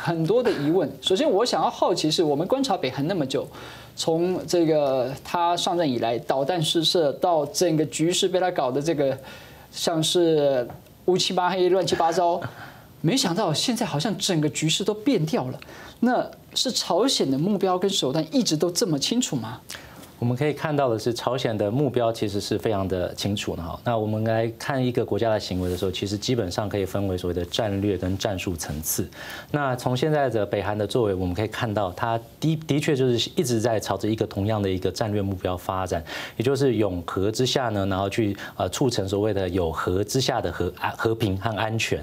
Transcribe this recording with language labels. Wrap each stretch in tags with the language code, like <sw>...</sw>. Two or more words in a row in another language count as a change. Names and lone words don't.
<zh>很多的疑問。首先，我想要好奇是，我們觀察北韓那麼久。從這個他上任以來，導彈試射到整個局勢被他搞得這個像是烏漆嘛黑、亂七八糟，沒想到現在好像整個局勢都變掉了。那是朝鮮的目標跟手段一直都這麼清楚嗎？我們可以看到的是，朝鮮的目標其實是非常的清楚的哈。那我們來看一個國家的行為的時候，其實基本上可以分為所謂的戰略跟戰術層次。那從現在的北韓的作為，我們可以看到，它的確就是一直在朝着一個同樣的一個戰略目標發展，也就是擁核之下呢，然後去促成所謂的有核之下的和平和安全。</zh>